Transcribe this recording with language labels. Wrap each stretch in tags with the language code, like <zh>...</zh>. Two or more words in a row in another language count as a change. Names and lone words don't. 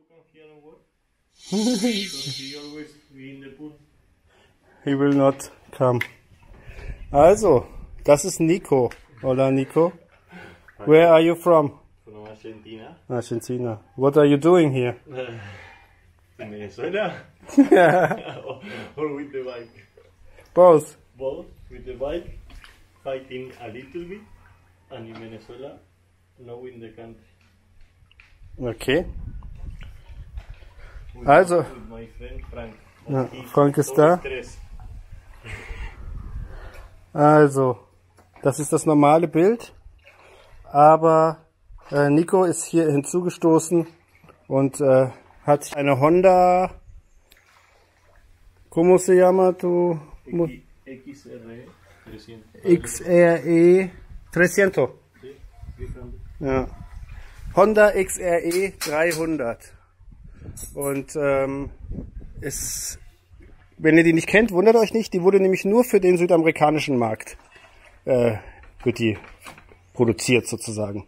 <en>here and work. Because he always be in the pool. He will not come.</en> <de>Also, das ist Nico.</de> <es>Hola Nico.</es> <en>Where are you from? From Argentina. Argentina. What are you doing here? In Venezuela. Or with the bike. Both. Both with the bike, fighting a little bit, and in Venezuela, knowing the country. Okay. With</en> <de>Also.</de> <en>with my friend Frank.</en> <de>Ja,</de> <en>He's</en> <de>Frank ist</de> <en>so</en> <de>da.</de> <en>stressed.</en> <de>Also, das ist das normale Bild. Aber Nico ist hier hinzugestoßen und hat eine Honda.</de> <es>¿Cómo se llama tu? XRE 300. XRE 300. Sí, 300.</es> <de>Ja. Honda XRE 300. Und wenn ihr die nicht kennt, wundert euch nicht, die wurde nämlich nur für den südamerikanischen Markt wird die produziert sozusagen.</de>